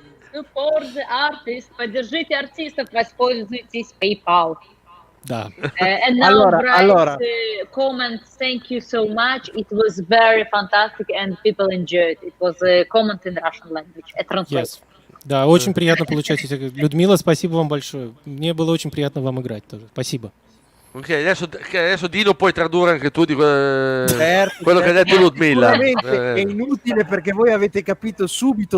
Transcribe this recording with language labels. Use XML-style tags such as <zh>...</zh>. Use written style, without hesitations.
<en>Support the artist,</en> <ru>поддержите артистов, воспользуйтесь</ru> <en>PayPal.</en> <ru>Да.</ru> <en>And now</en> <it>Allora.</it> <en>comment, thank you so much. It was very fantastic and people enjoyed. It was a comment in Russian language, a translation. Yes.</en> <ru>Да, очень приятно получать эти. Людмила, спасибо вам большое. Мне было очень приятно вам играть тоже. Спасибо.</ru> <it>Ok, adesso Dino puoi tradurre anche tu di Certo, quello che ha detto Ludmilla. Sicuramente è inutile perché voi avete capito subito</it>